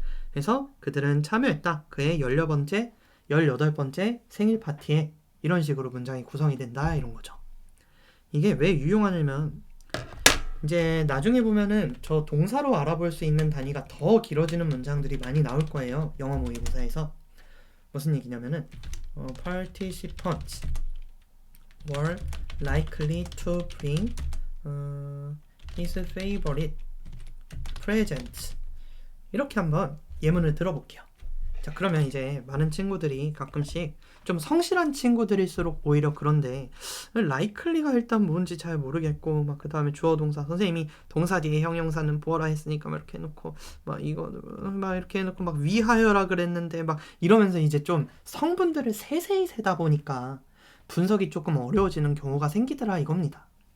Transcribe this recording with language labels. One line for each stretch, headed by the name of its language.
Korean: 그래서 그들은 참여했다. 그의 18번째 생일 파티에 이런 식으로 문장이 구성이 된다 이런 거죠. 이게 왜 유용하냐면 이제 나중에 보면은 저 동사로 알아볼 수 있는 단위가 더 길어지는 문장들이 많이 나올 거예요. 영어 모의고사에서. 무슨 얘기냐면은
English: participants were likely to bring his favorite presents.
Korean: 이렇게 한번 예문을 들어볼게요. 자, 그러면 이제 많은 친구들이 가끔씩 좀 성실한 친구들일수록 오히려 그런데 likely가 일단 뭔지 잘 모르겠고 막 그 다음에 주어 동사 선생님이 동사 뒤에 형용사는 보어라 했으니까 막 이렇게 해놓고 막 이거 막 이렇게 해놓고 막 위하여라 그랬는데 막 이러면서 이제 좀 성분들을 세세히 세다 보니까 분석이 조금 어려워지는 경우가 생기더라 이겁니다.